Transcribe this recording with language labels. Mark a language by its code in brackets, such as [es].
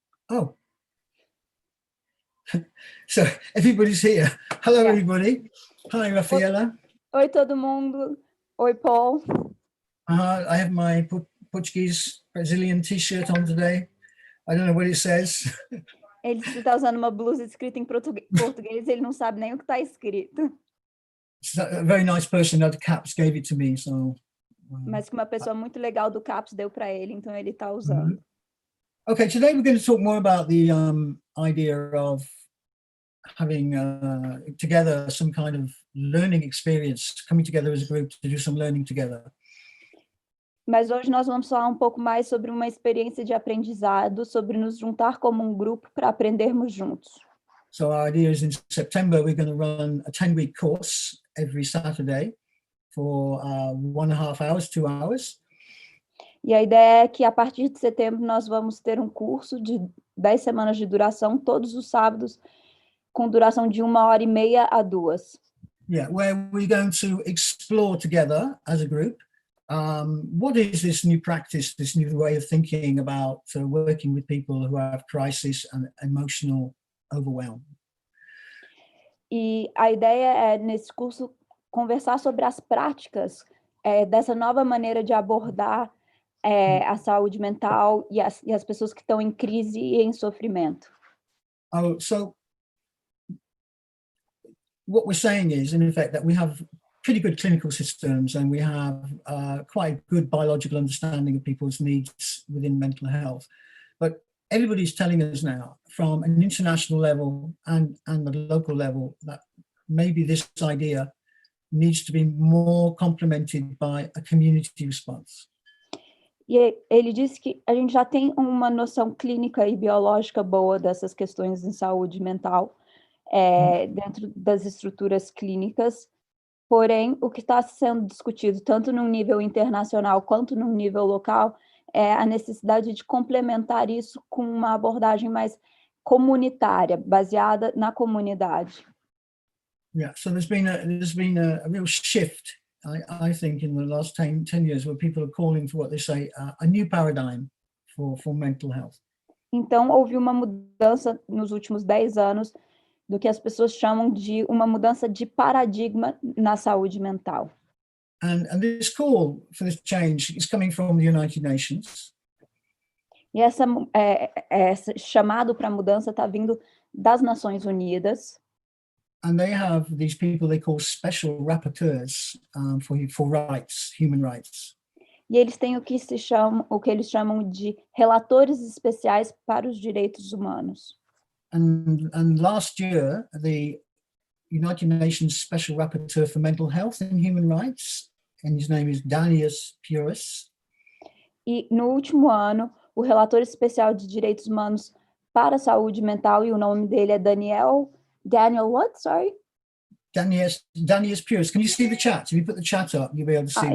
[en] Oh. So everybody's here. Hello, everybody. Hi, Rafaela. [pt] Oi, todo mundo. Oi, Paul. [en] I have my Portuguese Brazilian t-shirt on today. I don't know what it says. [pt] Ele está usando uma blusa escrita em português, ele não sabe nem o que está escrito. [en] A very nice person at the CAPS gave it to me, so. [pt] Mas que uma pessoa muito legal do CAPS deu para ele, então ele está usando. [en] Okay, today we're going to talk more about the idea of having together some kind of learning experience, coming together as a group to do some learning together. [pt] Mas hoje nós vamos falar um pouco mais sobre uma experiência de aprendizado, sobre nos juntar como um grupo para aprendermos juntos. [en] So our idea is in September we're going to run a 10-week course every Saturday for 1.5 hours, 2 hours. [pt] E a ideia é que a partir de setembro nós vamos ter um curso de 10 semanas de duração, todos os sábados, com duração de 1h30 a 2. [en] Yeah, where we're going to explore together as a group what is this new practice, this new way of thinking about working with people who have crisis and emotional overwhelm. [pt] E a ideia é, nesse curso, conversar sobre as práticas dessa nova maneira de abordar a saúde mental e as pessoas que estão em crise e em sofrimento. [en] Oh, so what we're saying is, in effect, that we have pretty good clinical systems and we have quite good biological understanding of people's needs within mental health. But everybody's telling us now, from an international level and the local level, that maybe this idea needs to be more complemented by a community response. [pt] E ele disse que a gente já tem uma noção clínica e biológica boa dessas questões de saúde mental dentro das estruturas clínicas, porém, o que está sendo discutido tanto no nível internacional quanto no nível local é a necessidade de complementar isso com uma abordagem mais comunitária, baseada na comunidade. [en] Yeah, so there's been a real shift, I think, in the last 10 years, where people are calling for what they say a new paradigm for mental health. [pt] Então, houve uma mudança nos últimos 10 anos do que as pessoas chamam de uma mudança de paradigma na saúde mental. [en] And this call for this change is coming from the United Nations. [pt] E esse chamado para mudança está vindo das Nações Unidas. [en] And they have these people they call special rapporteurs for rights, human rights. [pt] E eles têm o que eles chamam de relatores especiais para os direitos humanos. [en] And last year, the United Nations Special Rapporteur for Mental Health and Human Rights and his name is Danius Puris. [pt] E no último ano, o relator especial de direitos humanos para a saúde mental, e o nome dele é Daniel what? [en] Sorry? Danius Puris. Can you see the chat? If you put the chat up, you'll be able to see